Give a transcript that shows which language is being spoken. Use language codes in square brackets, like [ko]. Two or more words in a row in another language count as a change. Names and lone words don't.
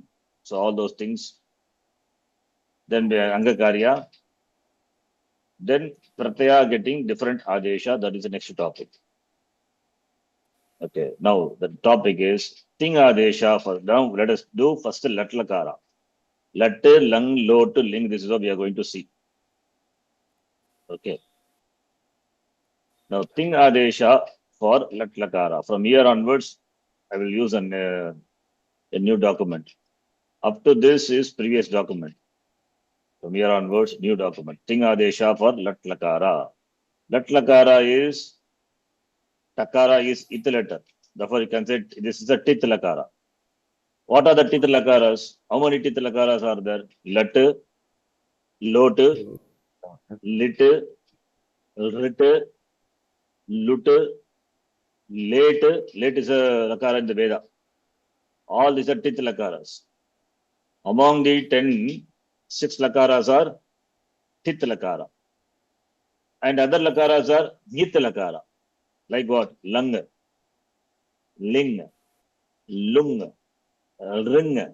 [en] So all those things. Then angakarya, then pratyaya getting different adesha. That is the next topic. Okay, now the topic is ting adesha. For now, let us do first lat lakara. Lat, lang, lot, ling. This is what we are going to see. Okay. Now ting adesha for lat lakara. From here onwards, I will use a new document. Up to this is previous document. From here onwards, new document. Ting adesha for lat lakara. Lat lakara is takara is it letter. Therefore, you can say this is a tit lakara. What are the tit lakaras? How many tit lakaras are there? Lat, lot, lit, rit, lut, late. Late is a lakara in the Veda. All these are tit lakaras. Among the 10, 6 lakaras are tit lakara. And other lakaras are nit lakara. Like what? Lang, ling, lung, ring.